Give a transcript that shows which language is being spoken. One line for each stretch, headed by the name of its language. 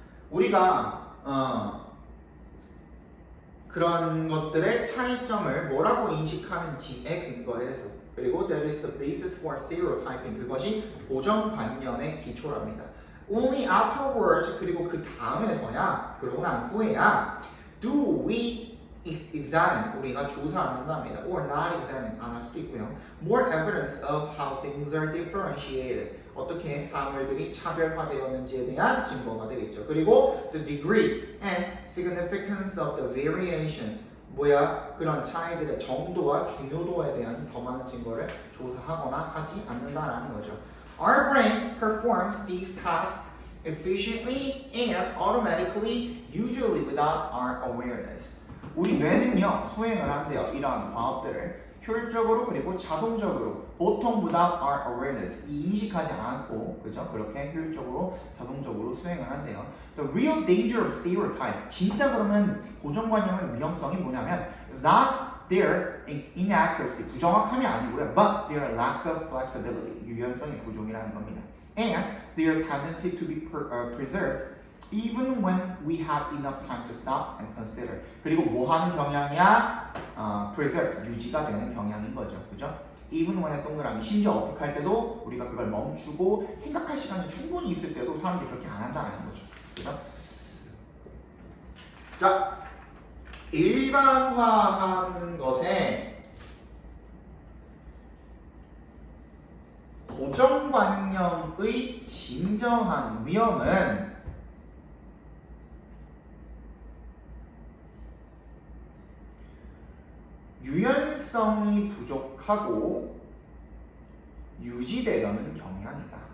Korean: 우리가 그런 것들의 차이점을 뭐라고 인식하는지에 근거해서 그리고
English: that is the basis for stereotyping.
Korean: 그것이 고정관념의 기초랍니다.
English: Only afterwards,
Korean: 그리고 그 다음에서야, 그러고 난 후에야
English: do we examine,
Korean: 우리가 조사 안 한답니다.
English: Or not examine,
Korean: 안 할 수도 있고요.
English: More evidence of how things are differentiated.
Korean: 어떻게 사물들이 차별화되었는지에 대한 증거가 되겠죠. 그리고
English: the degree and significance of the variations.
Korean: 그런 차이들의 정도와 중요도에 대한 더 많은 증거를 조사하거나 하지 않는다라는 거죠.
English: Our brain performs these tasks efficiently and automatically, usually without our awareness.
Korean: 우리 뇌는요 수행을 한대요. 이러한 과업들을 효율적으로 그리고 자동적으로 보통
English: without our awareness
Korean: 인식하지 않고 그죠? 그렇게 효율적으로 자동적으로 수행을 한대요.
English: The real danger of stereotypes
Korean: 진짜 그러면 고정관념의 위험성이 뭐냐면
English: is not their inaccuracy,
Korean: 부정확함이 아니고요.
English: But their lack of flexibility,
Korean: 유연성의 부족이라는 겁니다.
English: And their tendency to be preserved even when we have enough time to stop and consider.
Korean: 그리고 뭐 하는 경향이야? preserve, 유지가 되는 경향인 거죠. 그죠? even when의 동그라미, 심지어 어떻게 할 때도 우리가 그걸 멈추고 생각할 시간이 충분히 있을 때도 사람들이 그렇게 안 한다는 거죠. 그죠? 자, 일반화하는 것에 고정관념의 진정한 위험은 유연성이 부족하고 유지되려는 경향이다.